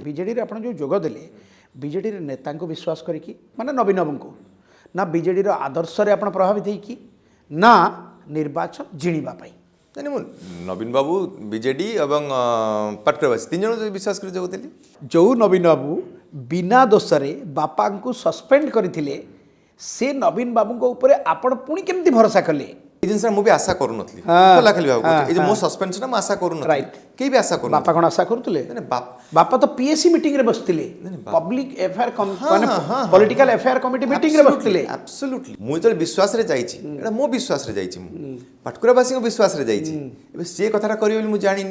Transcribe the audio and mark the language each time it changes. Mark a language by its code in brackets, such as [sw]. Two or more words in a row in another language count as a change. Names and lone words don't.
[or] ବିଜେଡ଼ିରେ ଆପଣ ଯେଉଁ ଯୋଗ ଦେଲେ ବିଜେଡ଼ିର ନେତାଙ୍କୁ ବିଶ୍ୱାସ କରିକି ମାନେ ନବୀନ ବାବୁଙ୍କୁ ନା ବିଜେଡ଼ିର ଆଦର୍ଶରେ ଆପଣ ପ୍ରଭାବିତ ହେଇକି ନା ନିର୍ବାଚନ ଜିଣିବା ପାଇଁ ନାଇଁ ମୁଁ ନବୀନ ବାବୁ ବିଜେଡି ଏବଂ ପାଟକୁରାବାସୀ 3 ଜଣ ବିଶ୍ୱାସ କରି ଯୋଗ ଦେଲି ଯେଉଁ ନବୀନ ବାବୁ ବିନା ଦୋଷରେ ବାପାଙ୍କୁ ସସ୍ପେଣ୍ଡ କରିଥିଲେ ସେ ନବୀନ ବାବୁଙ୍କ ଉପରେ ଆପଣ ପୁଣି କେମିତି ଭରସା କଲେ ଏଇ ଜିନିଷଟା ମୁଁ ବି ଆଶା କରୁନଥିଲି ଖୋଲା ଖାଲି ଭାବୁ ଏଇ ଯେ ମୋ ସସ୍ପେନ୍ସଟା ମୁଁ ଆଶା କରୁନଥିଲି [en] Right. [or] କେହି ବି ଆଶା କରୁନଥିଲି ବାପା କ'ଣ ଆଶା କରୁଥିଲେ ମାନେ ବାପା ତ ପିଏସି ମିଟିଂରେ ବସିଥିଲେ [en] public FIR [or] ମାନେ [en] political FIR committee [or] ମିଟିଂରେ ବସିଥିଲେ ଆବସଲ୍ୟୁଟଲି ମୁଁ ଯେତେବେଳେ ବିଶ୍ୱାସରେ ଯାଇଛି ଏଇଟା ମୋ ବିଶ୍ୱାସରେ ଯାଇଛି ମୁଁ ପାଟକୁରାବାସୀଙ୍କ ବିଶ୍ୱାସରେ ଯାଇଛି ଏବେ ସିଏ କଥାଟା କରିବେ ବୋଲି ମୁଁ ଜାଣିନି